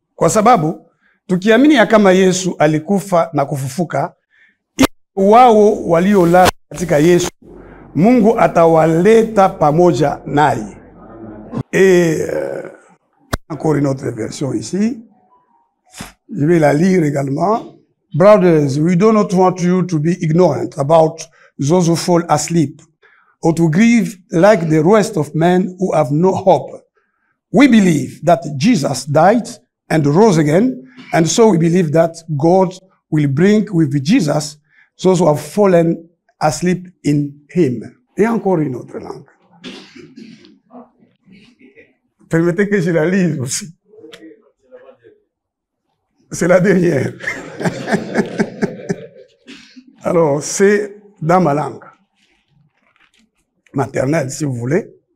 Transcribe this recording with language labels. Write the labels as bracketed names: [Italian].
[Swahili] Kwa sababu, tukiamini ya kama Yesu alikufa na kufufuka, wao waliolala katika Yesu, Mungu atawaleta pamoja naye. [French] Et encore une autre version ici. Je vais la lire également. [English] Brothers, we do not want you to be ignorant about those who fall asleep, or to grieve like the rest of men who have no hope. We believe that Jesus died and rose again, and so we believe that God will bring with Jesus those who have fallen asleep in him. [French] Et encore une autre langue. Permettez que je la lise aussi. C'est la dernière. Alors, c'est dans ma langue maternelle, si vous voulez.